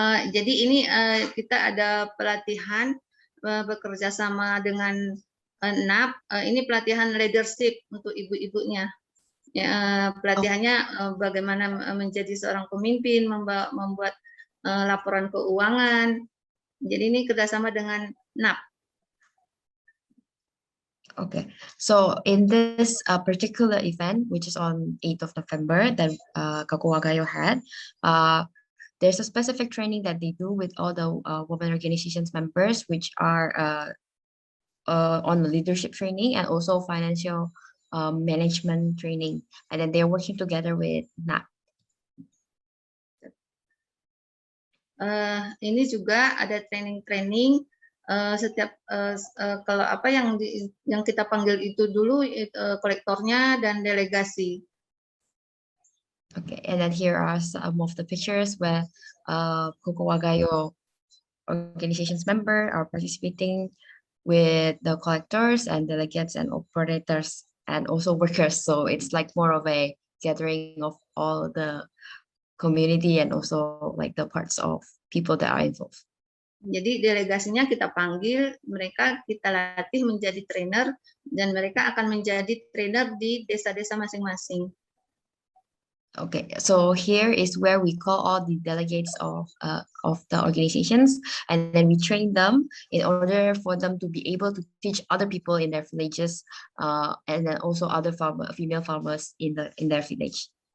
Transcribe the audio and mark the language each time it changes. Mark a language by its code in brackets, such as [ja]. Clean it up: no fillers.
[id] Jadi ini kita ada pelatihan bekerja sama dengan NAP, ini pelatihan leadership untuk ibu-ibunya. Ya, pelatihannya bagaimana menjadi seorang pemimpin, membuat laporan keuangan. Jadi ini kerjasama dengan NAP. [en] Okay, so in this particular event, which is on 8th of November, that Kakuwagayo had, there's a specific training that they do with all the women organizations members, which are on the leadership training and also financial management training. And then they're working together with NAP. [id] Ini juga ada training-training setiap kalau apa yang kita panggil itu dulu kolektornya dan delegasi. [en] Okay, and then here are some of the pictures where Kakuwagayo organizations member are participating with the collectors and delegates and operators and also workers. So it's like more of a gathering of all the community and also like the parts of people that are involved. [id] Jadi delegasinya kita panggil, mereka kita latih menjadi trainer, dan mereka akan menjadi trainer di desa-desa masing-masing. [en] Okay, so here is where we call all the delegates of the organizations, and then we train them in order for them to be able to teach other people in their villages, and then also other female farmers in their village.